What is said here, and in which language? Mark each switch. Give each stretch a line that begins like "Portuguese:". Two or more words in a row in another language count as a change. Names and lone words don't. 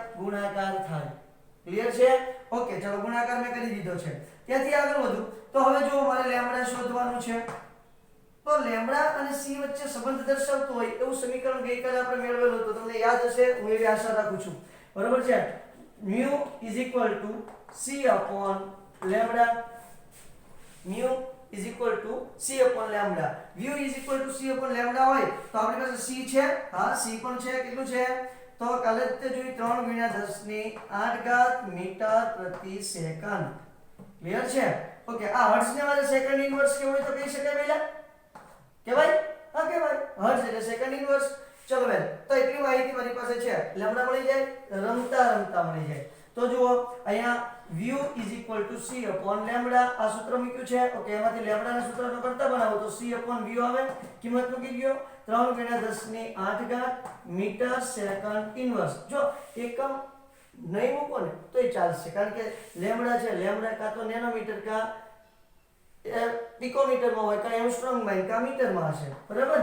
Gujarati: ગુણાકાર થાય. ક્લિયર છે? ઓકે, ચલો ગુણાકાર મેં કરી દીધો છે. ત્યાંથી આગળ વધું તો હવે જો મારે લેમ્ડા શોધવાનું છે, તો લેમ્ડા અને સી વચ્ચે સંબંધ દર્શાવતો હોય એવું સમીકરણ ગઈકાલે આપણે મેળવેલું હતું, તમને યાદ હશે, હું એવી આશા રાખું છું, બરોબર છે.
English: mu is equal to c upon lambda, mu is equal to c upon lambda. mu is equal to c upon lambda
Gujarati: હોય તો આપણી પાસે c છે. હા, c પણ છે. કેટલું છે? તો કાલે જ તે જોઈ 3 ગુણ્યા 10⁸ મીટર પ્રતિ સેકન્ડ. ક્લિયર છે? ઓકે, આ હર્ટ્ઝ ને મારે
English: second inverse
Gujarati: કેવું હોય તો કહી શકાય પહેલા? કહેવાય? હા કહેવાય. હર્ટ્ઝ એટલે
English: second inverse.
Gujarati: ચલો બેન, તો એટલી માહિતી મારી પાસે છે. લેમ્ડા મળી જાય, રમતા મળી જાય. તો જુઓ અહીંયા
English: mu is equal to c upon lambda,
Gujarati: આ સૂત્ર મૂક્યું છે. ઓકે, એમાંથી લેમ્ડા ના સૂત્રનો કરતા બનાવો તો
English: c upon v
Gujarati: આવે. કિંમત મૂકી ગયો 3 ગુણ્યા 10⁸
English: metre second inverse.
Gujarati: જો એકમ નહીં મૂકો ને તોય ચાલશે, કારણ કે લેમ્ડા છે. લેમ્ડા કાં તો નેનોમીટર કાં પિકોમીટરમાં હોય, કાં એંગસ્ટ્રોમમાં કાં મીટરમાં હશે, બરાબર.